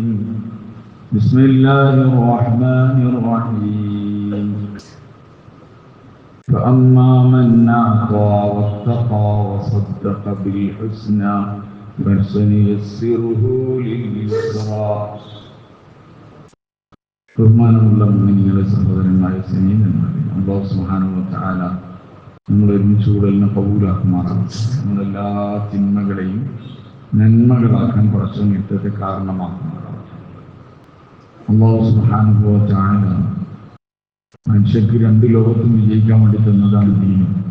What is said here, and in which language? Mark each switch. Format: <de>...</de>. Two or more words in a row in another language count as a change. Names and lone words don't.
<ar>بسم الله الرحمن الرحيم. فأما من أعطى واتقى وصدق بالحسنى فسنيسره لليسرى.</ar> <ml>ബഹുമാനമുള്ള മുഅ്മിനീങ്ങളെ, സഹോദരന്മാരെ, സ്നേഹിതന്മാരെ, അല്ലാഹു</ml> <ar>سبحانه وتعالى</ar> <ml>നമ്മൾ ഒരുമിച്ച് കൂടലിനെ കബൂലാക്കുമാറാകട്ടെ. നമ്മളെല്ലാ തിന്മകളെയും നന്മകളാക്കാൻ പടച്ചവൻ ഇട്ടത്തെ കാരണമാക്കുമാറാകട്ടെ. അല്ലാഹു</ml> <ar>سبحانه وتعالى</ar> <ml>മനുഷ്യർക്ക് രണ്ട് ലോകത്തും വിജയിക്കാൻ വേണ്ടി തന്നതാണ് ദീൻ.</ml>